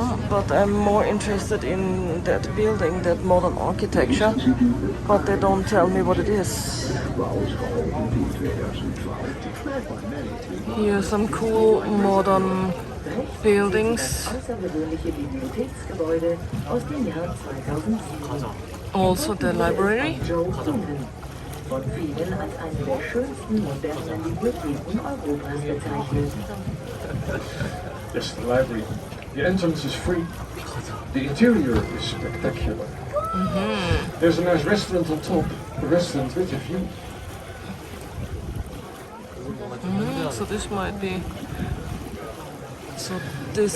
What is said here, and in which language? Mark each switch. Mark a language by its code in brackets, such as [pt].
[en] But I'm more interested in that building, that modern architecture. But they don't tell me what it is. Here are some cool modern buildings. [de] Außergewöhnliche Bibliotheksgebäude aus dem Jahr 2007. [en] Also the library. Joe Kingdom. [de] Von vielen als eine der schönsten modernen Bibliotheken Europas bezeichnet. [en] Yes, the library. The entrance is free. The interior is spectacular. There's a nice restaurant on top. A restaurant with a view. So this might be. So this